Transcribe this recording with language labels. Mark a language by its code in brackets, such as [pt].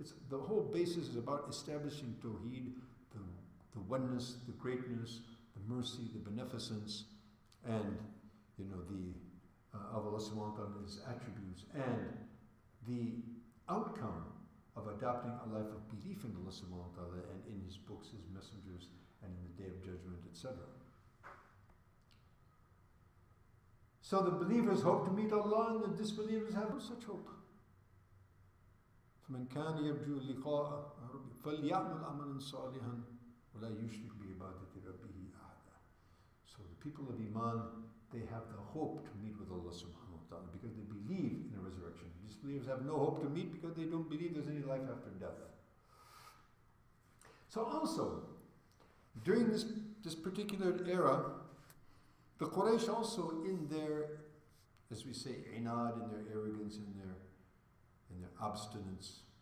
[en] The whole basis is about establishing Tawheed, the oneness, the greatness, the mercy, the beneficence, and of Allah subhanahu wa ta'ala and His attributes, and the outcome of adopting a life of belief in Allah subhanahu wa ta'ala and in His books, His messengers, and in the Day of Judgment, etc. So the believers hope to meet Allah, and the disbelievers have no such hope. [ar] فمن كان يرجو لقاء ربه فليعمل عملا صالحا ولا يشرك بعبادة ربه أحدا. [en] So the people of Iman, they have the hope to meet with Allah subhanahu wa ta'ala because they believe in a resurrection. Disbelievers have no hope to meet because they don't believe there's any life after death. So also, during this particular era, the Quraysh also in their, as we say, inad, in their arrogance, in their abstinence.